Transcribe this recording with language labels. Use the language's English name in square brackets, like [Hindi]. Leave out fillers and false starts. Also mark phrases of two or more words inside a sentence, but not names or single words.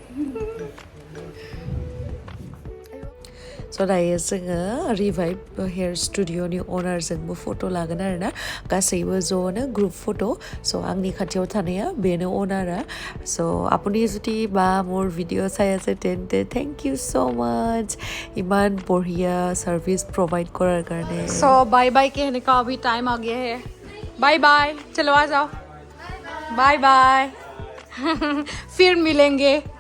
[Bodo] स' दायो जोङो रिभाइभ हेयार स्टुडिअ'नि अनारजोंबो फट' लागोन आरोना गासैबो ज'नो [English] group photo' [Bodo] स' आंनि खाथियाव थानाया बेनो अनारा स' [Assamese] আপুনি যদি বা মোৰ ভিডিঅ' চাই আছে তেন্তে [English] thank you so much [Assamese] ইমান বঢ়িয়া [English] service provide [Assamese] কৰাৰ কাৰণে [Hindi] सो [English] bye bye [Hindi] कहने का अभी टाइम आ गया है [English] bye bye [Hindi] चलो आ जाओ [English] bye bye [Hindi] फिर मिलेंगे